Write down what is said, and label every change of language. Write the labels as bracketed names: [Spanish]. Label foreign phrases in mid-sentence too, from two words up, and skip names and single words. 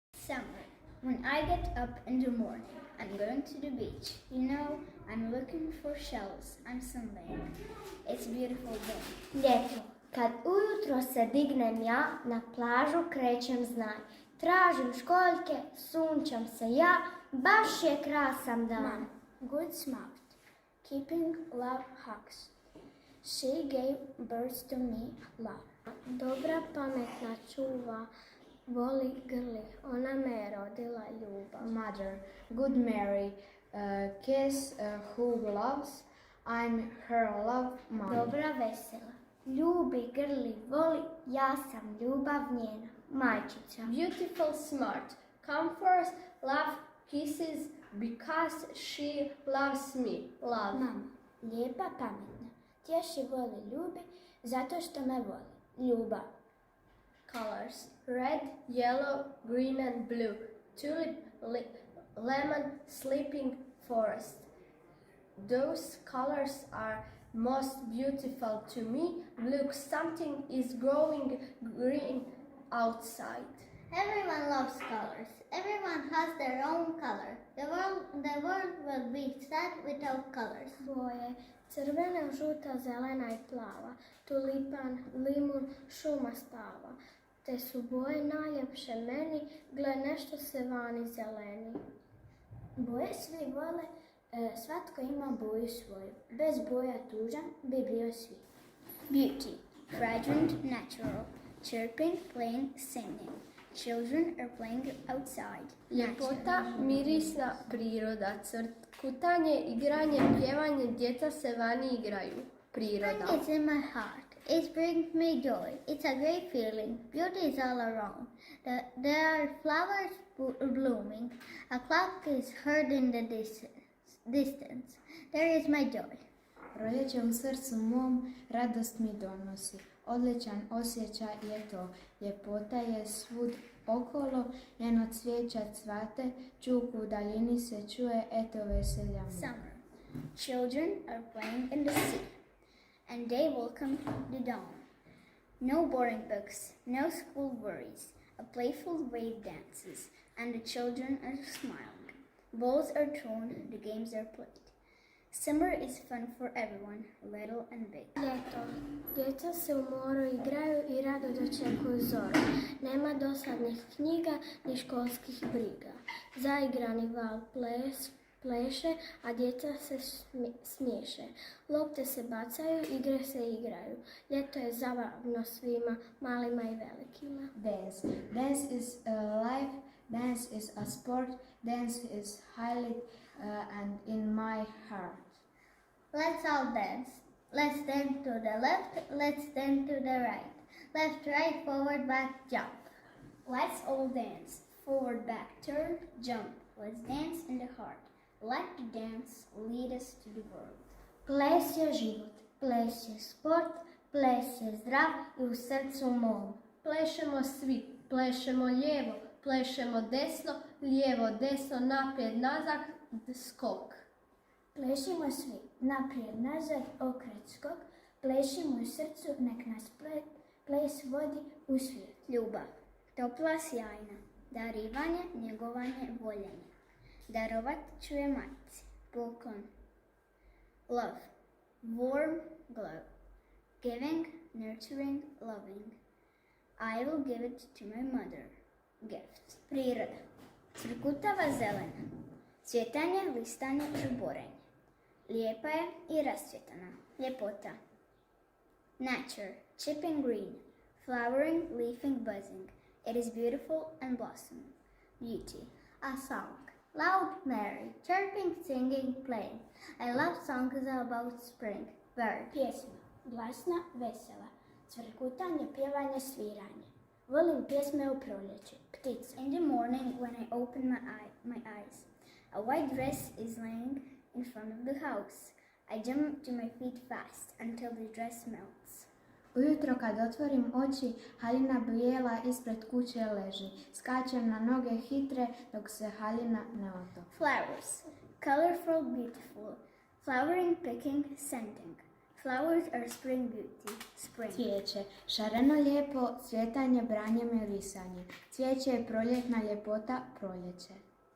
[English] Summer. When I get up in the morning, I'm going to the beach. You know, I'm looking for shells. I'm sunbathing. It's a beautiful day. [Croatian] Ljeto. Kad ujutro se dignem ja, na plažu krećem znaj. Tražim školjke, sunčam se ja, baš je krasan dan. [English] Mom, good smart, keeping love hugs. She gave birth to me, love. [Croatian] Dobra pametna čuva, voli grli, ona me je rodila ljubav. [English] Mother, good Mary, kiss who loves, I'm her love, mom. [Croatian] Dobra vesela, ljubi, grli, voli, ja sam ljubav njena, majčica. [English] Beautiful smart, comforts, love, kisses, because she loves me, love. [Croatian] Mama, lijepa, pametna, tješi, voli, ljubi, zato što me voli, ljubav. [English] Colors, red, yellow, green and blue, tulip, lemon, sleeping forest. Those colors are most beautiful to me. Look, something is growing green outside. Everyone loves colors. Everyone has their own color. The world will be sad without colors. [Croatian] Boje, crvena, žuta, zelena i plava, tulipan, limun, šuma stava. Te su boje najljepše meni, gle nešto se vani zeleni. Boje svi vole, svatko ima boju svoju. Bez boja tužan bi bio svi. [English] Beauty, fragrant, natural, chirping, playing, singing. Children are playing outside. [Croatian] Ljepota, mirisna priroda, crkutanje, igranje, pjevanje, djeca se vani igraju. Priroda. [English] Spring is in my heart. It brings me joy. It's a great feeling. Beauty is all around. There are flowers blooming. A clock is heard in the distance. There is my joy. [Croatian] Proljeće u srcu mom radost mi donosi. Odličan osjećaj je to. Ljepota je svud okolo, njeno cvijeća cvate, čuk u daljini se čuje, eto veselja mu. [English] Summer. Children are playing in the sea, and they welcome the dawn. No boring books, no school worries. A playful wave dances, and the children are smiling. Balls are thrown, the games are played. Summer is fun for everyone, little and big. [Croatian] Ljeto. Djeca se u moru igraju i rado dočekuju zoru. Nema dosadnih knjiga ni školskih briga. Zaigrani val pleše, a djeca se smiješe. Lopte se bacaju, igre se igraju. Ljeto je zabavno svima, malima i velikima. [English] Dance. Dance is life, dance is a sport, dance is highlight and in my heart. Let's all dance. Let's dance to the left, let's dance to the right. Left, right, forward, back, jump. Let's all dance. Forward, back, turn, jump. Let's dance in the heart. Let the dance lead us to the world. [Croatian] Ples je život, ples je sport, ples je zdrav i u srcu mom. Plešemo svi, plešemo lijevo, plešemo desno, lijevo, desno, naprijed, nazad, skok. Plešimo svi, naprijed, nazad, okret, skok. Plešimo u srcu, nek nas ples vodi u svijet. Ljubav, topla, sjajna, darivanje, njegovanje, voljenje. Darovat ću je majci, poklon. [English] Love, warm glow. Giving, nurturing, loving. I will give it to my mother. Gift. [Croatian] Priroda. Crkutava zelena. Cvjetanje, listanje, žuborenje. Lijepa je i rascvjetana. Ljepota. [English] Nature. Chipping green. Flowering, leafing, buzzing. It is beautiful and blossoming. Beauty. A song. Loud, merry, chirping, singing, playing. I love songs about spring. Bird. [Croatian] Pjesma. Glasna, vesela. Cvrkutanje, pjevanje, sviranje. Volim pjesme u proljeću. Ptica. [English] In the morning when I open my eyes, a white dress is laying in front of the house. I jump to my feet fast until the dress melts. [Croatian] Ujutro kad otvorim oči, haljina bijela ispred kuće leži. Skačem na noge hitre dok se haljina ne otopi. [English] Flowers. Colorful, beautiful. Flowering, picking, scenting. Flowers are spring beauty. Spring. [Croatian] Cvijeće, šareno lijepo, cvjetanje, branje, mirisanje. Cvijeće je proljetna ljepota, proljeće.